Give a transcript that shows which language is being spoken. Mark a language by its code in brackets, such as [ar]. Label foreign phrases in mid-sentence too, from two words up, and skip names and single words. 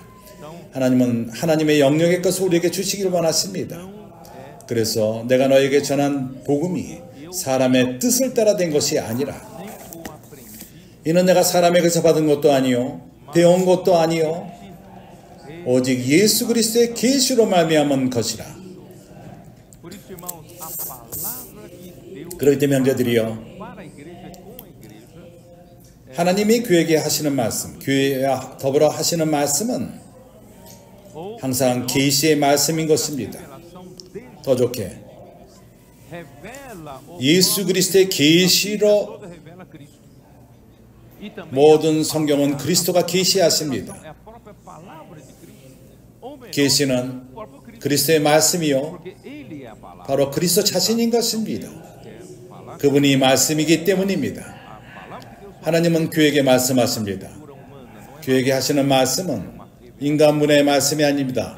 [ko] 하나님은 하나님의 영역의 것을 우리에게 주시기를 원하십니다. 그래서 내가 너에게 전한 복음이 사람의 뜻을 따라 된 것이 아니라 이는 내가 사람에게서 받은 것도 아니요 배운 것도 아니요 오직 예수 그리스도의 계시로 말미암은 것이라. [pt] Por isso, irmãos, a palavra que Deus [ko] 그렇기 때문에 형제들이여 [pt] para a igreja com a igreja [ko] 하나님이 교회에게 하시는 말씀, 교회와 더불어 하시는 말씀은 항상 계시의 말씀인 것입니다. [pt] revelação dele [ko] 더 좋게 [pt] revela o [ko] 예수 그리스도의 계시로 [pt] toda revela Cristo. E também [ko] 모든 성경은 그리스도가 계시하십니다. [pt] é a própria [ko] 계시는 그리스도의 말씀이요 바로 그리스도 자신인 것입니다. 그분이 말씀이기 때문입니다. 하나님은 교회에게 말씀하십니다. 교회에게 하시는 말씀은 인간문의 말씀이 아닙니다.